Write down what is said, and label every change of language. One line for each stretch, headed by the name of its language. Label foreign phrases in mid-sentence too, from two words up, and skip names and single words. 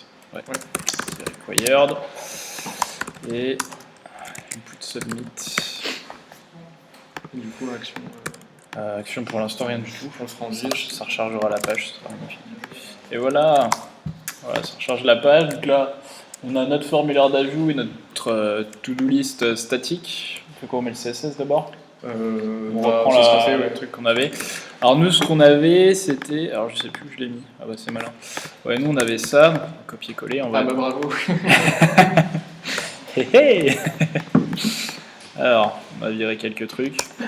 French: Ouais. C'est required. Et
English: input submit.
French: Et du coup, action. Action pour l'instant, rien du tout. On le fera en dige. Ça rechargera la page. Ça sera magnifique. Et voilà. Voilà, ça recharge la page. Donc là, on a notre formulaire d'ajout et notre
English: to-do list
French: statique. On fait quoi? On met le CSS d'abord. On reprend le truc qu'on avait. Alors nous, ce qu'on avait, c'était... Alors je sais plus où je l'ai mis. Ah bah c'est malin. Ouais, nous on avait ça. Donc, copier-coller. On va... Ah bah bravo. Hé hé. Alors, on va virer quelques trucs.